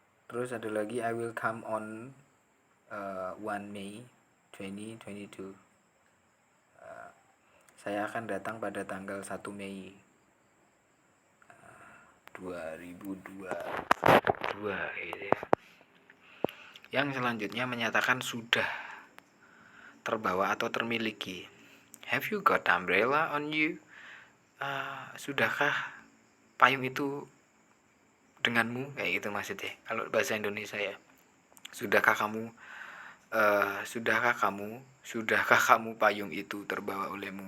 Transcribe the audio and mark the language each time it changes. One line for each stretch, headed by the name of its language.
Indonesian: Terus ada lagi,
English: I will come on 1 May 2022.
Indonesian: Saya akan datang pada tanggal 1 Mei 2022 gitu ya. Yang selanjutnya menyatakan sudah terbawa atau termiliki.
English: Have you got umbrella on you?
Indonesian: Sudahkah payung itu denganmu? Kayak gitu maksudnya kalau bahasa Indonesia ya. Sudahkah kamu payung itu terbawa olehmu?